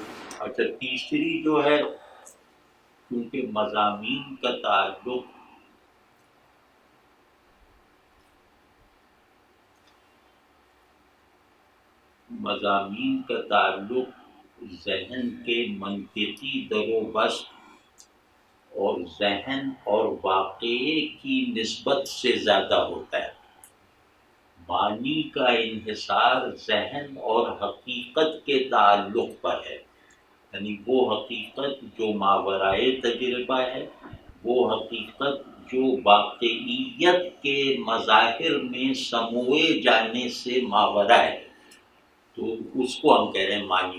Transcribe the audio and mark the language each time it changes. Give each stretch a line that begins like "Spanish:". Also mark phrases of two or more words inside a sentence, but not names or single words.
Urdu: اچھا، تیسری جو ہے، کیونکہ مضامین کا تعلق ذہن کے منطقی در و بست اور ذہن اور واقعے کی نسبت سے زیادہ ہوتا ہے۔ معنی کا انحصار ذہن اور حقیقت کے تعلق پر ہے، یعنی وہ حقیقت جو ماورائے تجربہ ہے، وہ حقیقت جو واقعیت کے مظاہر میں سموئے جانے سے ماورا ہے، تو اس کو ہم کہہ رہے ہیں معنی۔